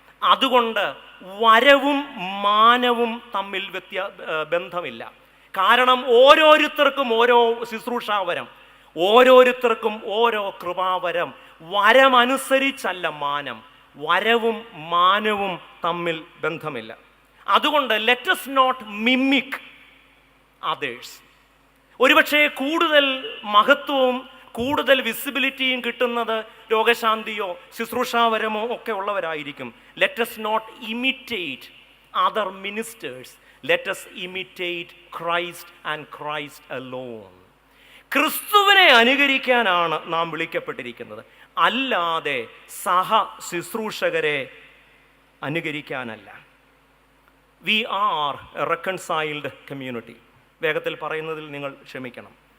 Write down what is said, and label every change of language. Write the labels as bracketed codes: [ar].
[ml] അതുകൊണ്ട് വരവും മാനവും തമ്മിൽ ബന്ധമില്ല. കാരണം ഓരോരുത്തർക്കും ഓരോ ശുശ്രൂഷാവരം, ഓരോരുത്തർക്കും ഓരോ കൃപാവരം. വരമനുസരിച്ചല്ല മാനം, വരവും മാനവും തമ്മിൽ ബന്ധമില്ല. അതുകൊണ്ട് [en] Let us not mimic others. [ml] ഒരുപക്ഷെ കൂടുതൽ മഹത്വവും കൂടുതൽ വിസിബിലിറ്റിയും കിട്ടുന്നത് രോഗശാന്തിയോ ശുശ്രൂഷാവരമോ ഒക്കെ ഉള്ളവരായിരിക്കും. [en] Let us not imitate other ministers. Let us imitate Christ and Christ alone. [ml] ക്രിസ്തുവിനെ അനുകരിക്കാനാണ് നാം വിളിക്കപ്പെട്ടിരിക്കുന്നത്, അല്ലാതെ സഹ ശുശ്രൂഷകരെ അനുകരിക്കാനല്ല. [en] We are a reconciled community. [ml] വേഗത്തിൽ പറയുന്നതിൽ നിങ്ങൾ ക്ഷമിക്കണം.